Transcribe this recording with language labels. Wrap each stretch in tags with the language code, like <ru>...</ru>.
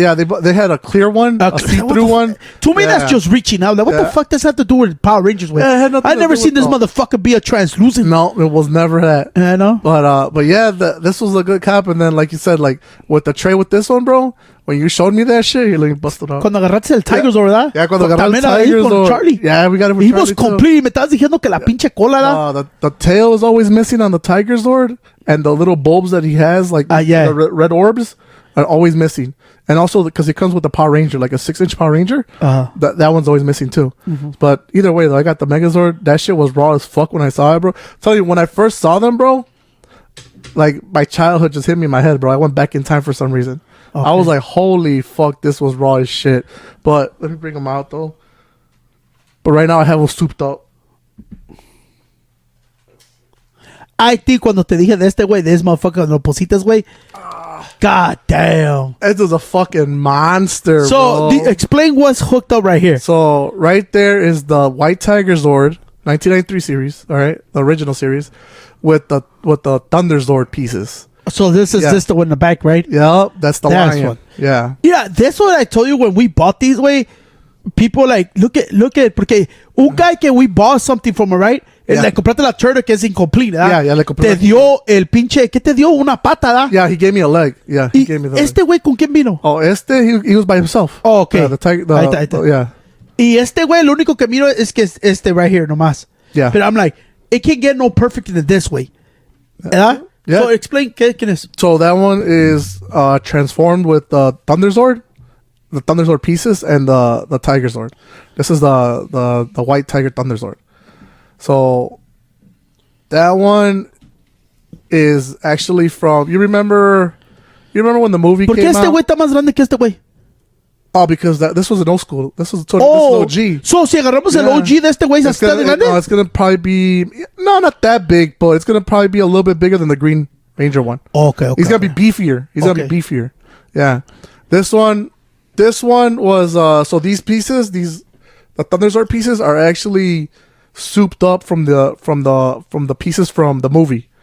<en>Yeah, they had a clear one, a see-through one. To me, that's just reaching out. Like, what the fuck does that have to do with Power Rangers? With? I never seen this motherfucker be a translucent. No, it was never that. I know. But yeah, this was a good cop. And then, like you said, like with the tray with this one, bro. When you showed me that shit, you're like busted up.</en> <es>Cuando agarraste el Tigers, ¿verdad? Yeah, cuando agarraste el Tigers con Charlie.</es> <en>Yeah, we got it with He Charlie was complete.</en> <es>Me estás diciendo que la pinche cola, ¿da?</es> <en>The tail is always missing on the Tiger Zord, and the little bulbs that he has, like the red orbs, are always missing. And also because it comes with the Power Ranger, like a 6-inch Power Ranger, that one's always missing too. Mm-hmm. But either way, though, I got the Megazord. That shit was raw as fuck when I saw it, bro. Tell you, when I first saw them, bro, like my childhood just hit me in my head, bro. I went back in time for some reason. Okay. I was like, holy fuck, this was raw as shit. But let me bring them out, though. But right now, I have them souped up. I think</en> <es>cuando te dije de este güey, de</es> <en>this motherfucker,</en> <es>los positas, güey.</es> <en>God damn. This is a fucking monster, so, bro. Explain what's hooked up right here. So, right there is the White Tiger Zord, 1993 series, all right? The original series, with the Thunder Zord pieces. So this is this the one in the back, right? Yeah, that's the lion. One. Yeah. Yeah, that's what I told you when we bought these, way. People like, look at,</en> <es>porque</es> <en>un guy</en> <es>que</es> <en>we bought something from, right? Yeah.</en> <es>Le compraste la turtle que es</es> <en>incomplete,</en> <es>¿verdad? Yeah, le compré. Te dio el pinche, ¿qué te dio? Una pata, ¿verdad?</es> <en>Yeah, he gave me a leg. Yeah, he gave me the leg.</en> <es>Este güey, ¿con quién vino?</es> <en>Oh, he was by himself. Oh, okay. The tiger,</en> <es>ahí está.</es> <en>Yeah.</en> <es>Y este güey, lo único que miro es que es este</es> <en>right here,</en> <es>nomás.</es> <en>Yeah. But I'm like, it can get no perfect than this way.</en> <es>¿Verdad?</es> <en>Yeah. So explain,</en> <es>¿quién es?</es> <en>So that one is transformed with the Thunder Zord, the Thunder Zord pieces, and the Tiger Zord. This is the White Tiger Thunder Zord. So that one is actually from. You remember when the movie came out?</en> <es>¿Por qué este güey está más grande que este güey?</es> <en>Oh, because this was an old school. This is OG. So</en> <es>si agarramos el OG de este güey, ¿está de grande?</es> <en>No, it's gonna probably be not that big, but it's gonna probably be a little bit bigger than the Green Ranger one. Okay. He's gonna be beefier. Gonna be beefier. Yeah. This one was so these pieces, the Thunder Zord pieces are actually souped up from the pieces from the movie.</en>